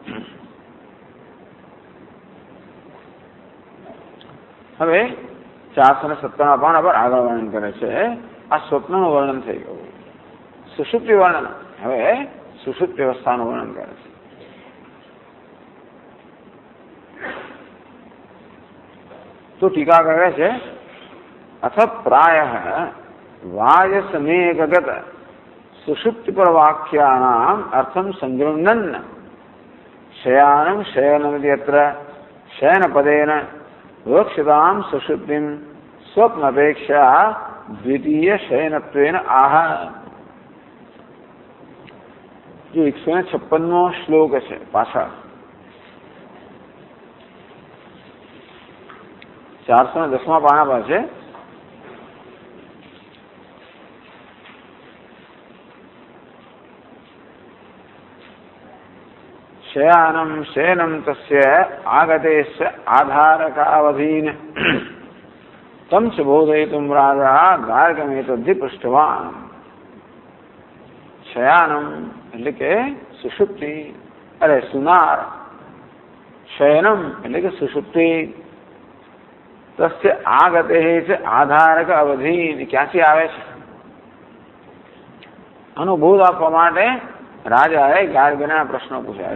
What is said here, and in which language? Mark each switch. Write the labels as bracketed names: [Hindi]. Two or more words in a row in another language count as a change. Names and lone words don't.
[Gujarati] હવે 457 પાના પર આગળ વર્ણન કરે છે। આ સ્વપ્નનું વર્ણન થઈ ગયું। સુષુપ્તિ વર્ણન હવે સુષુપ્તિ અવસ્થાનું વર્ણન કરે છે। તો ટીકા કરે છે [Sanskrit] अथ प्रायः वाजसमेकगत सुषुप्तिपर वाक्यानाम् अर्थं सङ्गृह्णन् शयानं शयनमिति यत्र शयनपदेन विवक्षितां सुषुप्तिं स्वप्नपेक्षया द्वितीय शयनत्वेन आह। [Gujarati] જો 156મો શ્લોક હૈ પાછા 410 પાના પર હૈ। [Sanskrit] शयानं शयनं तस्य आगतेस्य आधारकावधीन तम च बोधयितुं राजा गार्गमेतद्धि पृष्ठवान्। [Gujarati] शयानं એટલે કે સુષુપ્તિ, અરે સુનાર, શયનમ એટલે કે સુષુપ્તિ, [Sanskrit] તસ્ય આગતે [Gujarati] છે આધારક અવધિ, ક્યાંથી આવે છે આનો બોધ આપવા માટે રાજાએ ગાર્ગના પ્રશ્નો પૂછ્યા.